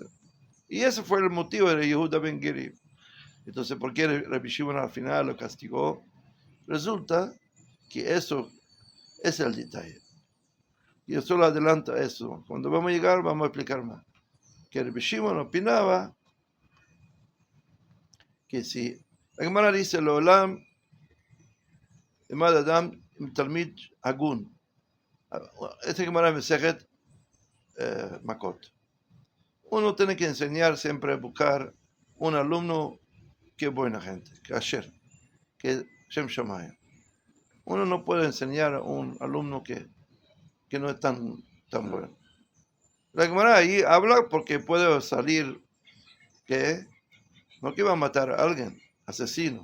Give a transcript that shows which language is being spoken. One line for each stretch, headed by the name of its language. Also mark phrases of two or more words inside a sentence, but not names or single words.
Spanish: Y ese fue el motivo de Yehuda Ben Giri. Entonces, ¿por qué Rabbi Shimon al final lo castigó? Resulta que eso es el detalle. Yo solo adelanto eso. Cuando vamos a llegar, vamos a explicar más. Que Rabbi Shimon opinaba que si la Gemara dice
Hebrew: לעולם ילמד אדם תלמיד הגון,
Spanish: esta Gemara Mesejet Makot, uno tiene que enseñar siempre a buscar un alumno que es buena gente, que asher, que es
Hebrew: שם שמים.
Spanish: Uno no puede enseñar a un alumno que no es tan bueno. La Gemara ahí habla porque puede salir que no que va a matar a alguien, asesino.